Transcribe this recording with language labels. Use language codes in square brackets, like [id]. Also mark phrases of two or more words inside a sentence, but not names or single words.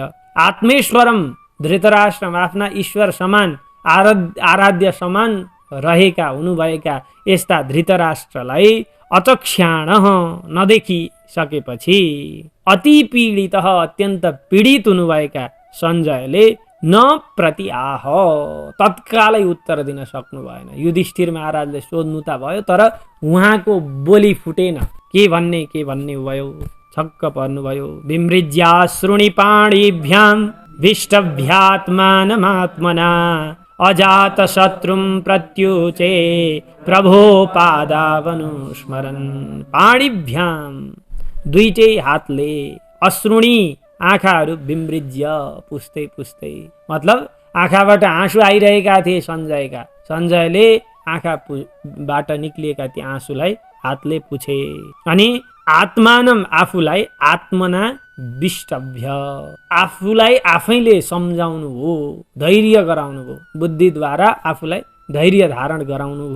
[sa] आत्मेश्वरम धृतराष्ट्रम [ne] आफ्ना ईश्वर समान आराध्य समान रहेका हुनुभएका यस्ता धृतराष्ट्रलाई अचक्ष्याण नदेखिसकेपछि अति पीडित अत्यन्त पीडित हुनुभएका सञ्जयले [sa] न प्रति आह [ne] तत्कालै उत्तर दिन सक्नु भएन। युधिष्ठिर महाराजले सोध्नु त भयो तर उहाँको बोली फुटेन। के भन्ने भयो, छक्क पर्नुभयो। [sa] विमृज्याश्रुणि पाणिभ्यां विष्टभ्यात्मानमात्मना अजात शत्रुं प्रत्युचे प्रभो पादावनुस्मरन्। [ne] पाणिभ्याम दुईटै हातले, अश्रुणि आँखाहरू, विमृज्य पुस्दै पुस्दै, मतलब आँखाबाट आँसु आइरहेका थिए सञ्जयका। सञ्जयले आँखाबाट निक्लिएका ती आँसुलाई हातले पुछे। अनि आत्मानम आफूलाई, [sa] आत्मना विष्टभ्य [ne] आफूलाई आफैले सम्झाउनु हो, धैर्य गराउनु हो, बुद्धिद्वारा आफूलाई धैर्य धारण गराउनु हो।